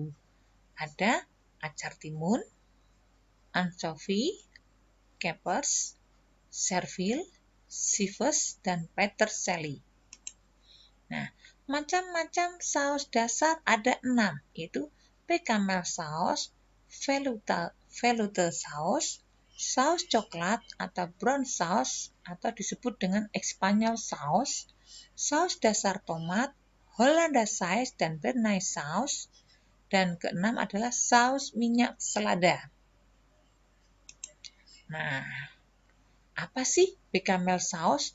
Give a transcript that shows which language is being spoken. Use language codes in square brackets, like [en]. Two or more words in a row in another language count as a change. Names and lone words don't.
[id] Ada acar timun, anchovy, capers, servil, chives, dan peterselie. Nah, macam-macam saus dasar ada 6, yaitu [en] bechamel sauce, velouté sauce, [id] saus coklat atau [en] brown sauce [id] atau disebut dengan [en] Espanyol sauce, [id] saus dasar tomat, Hollandaise dan [en] Béarnaise sauce, [id] Dan keenam adalah saus minyak selada. Nah, apa sih [en] bechamel sauce?